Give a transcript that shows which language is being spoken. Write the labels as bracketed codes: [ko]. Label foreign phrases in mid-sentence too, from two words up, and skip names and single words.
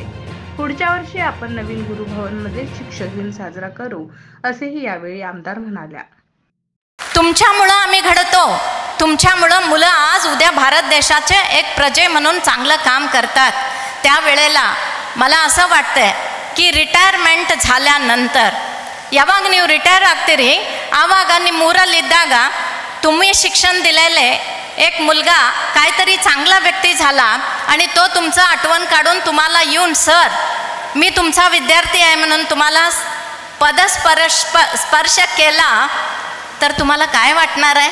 [mr] पुढच्या वर्षी आपण नवीन गुरुभवनमध्ये शिक्षक दिन साजरा करू, असेही यावेळी आमदार म्हणाल्या। तुमच्यामुळे आम्ही घडतो, तुमच्यामुळे मुलं आज उद्या भारत देशाचे एक प्रजे म्हणून चांगलं काम करतात। त्यावेळेला मला असं वाटतंय की रिटायरमेंट झाल्यानंतर [kn] ಯಾವಾಗ ನೀವು ರಿಟೈರ್ ಆಗ್ತೀರಿ ಆವಾಗ ನಿಮ್ಮ ಊರಲ್ಲಿದ್ದಾಗ [mr] तुम्ही शिक्षण दिलेले एक मुलगा काहीतरी चांगला व्यक्ती झाला आणि तो तुमचं आठवण काढून तुम्हाला येऊन सर मी तुमचा विद्यार्थी आहे म्हणून तुम्हाला पदस्पर्श केला तर तुम्हाला काय वाटणार आहे?